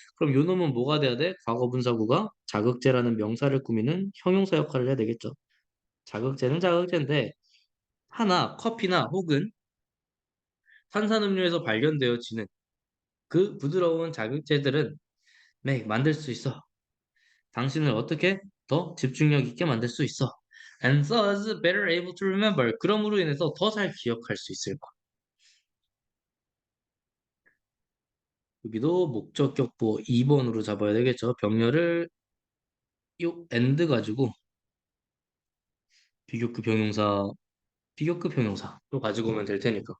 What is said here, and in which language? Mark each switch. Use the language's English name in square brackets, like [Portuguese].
[Korean] 그럼 요 놈은 뭐가 돼야 돼? 과거분사구가 자극제라는 명사를 꾸미는 형용사 역할을 해야 되겠죠. 자극제는 자극제인데 하나 커피나 혹은 탄산음료에서 발견되어지는 그 부드러운 자극제들은 네, 만들 수 있어. 당신을 어떻게 더 집중력 있게 만들 수 있어. [English] And thus better able to remember. [Korean] 그럼으로 인해서 더 잘 기억할 수 있을 거야. 여기도 목적격보 2번으로 잡아야 되겠죠. 병렬을 요 and 가지고 비교급 병용사, 비교급 병용사로 가지고 오면 될 테니까.